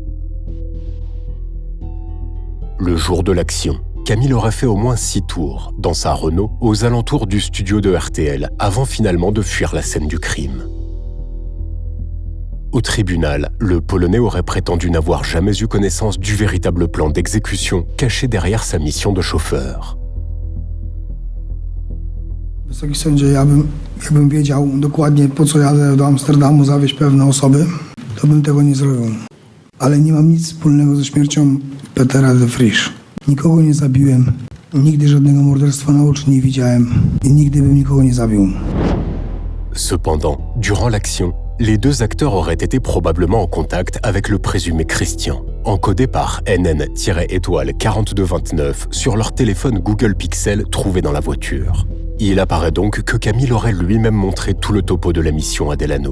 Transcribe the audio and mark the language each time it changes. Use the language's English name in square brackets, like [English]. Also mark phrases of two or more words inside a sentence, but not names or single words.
[French] Le jour de l'action, Camille aurait fait au moins 6 tours, dans sa Renault, aux alentours du studio de RTL, avant finalement de fuir la scène du crime. Au tribunal, le Polonais aurait prétendu n'avoir jamais eu connaissance du véritable plan d'exécution caché derrière sa mission de chauffeur. [Polish] Wysoki sądzie, jakbym wiedział dokładnie po co jadę do Amsterdamu zawieźć pewne osoby, to bym tego nie zrobił. Ale nie mam nic wspólnego ze śmiercią Petera de Vries. Nikogo nie zabiłem, nigdy żadnego morderstwa na oczy nie widziałem i nigdy bym nikogo nie zabił. [French] Cependant, durant l'action, les deux acteurs auraient été probablement en contact avec le présumé Christian, encodé par NN-4229 sur leur téléphone Google Pixel trouvé dans la voiture. Il apparaît donc que Camille aurait lui-même montré tout le topo de la mission à Delano.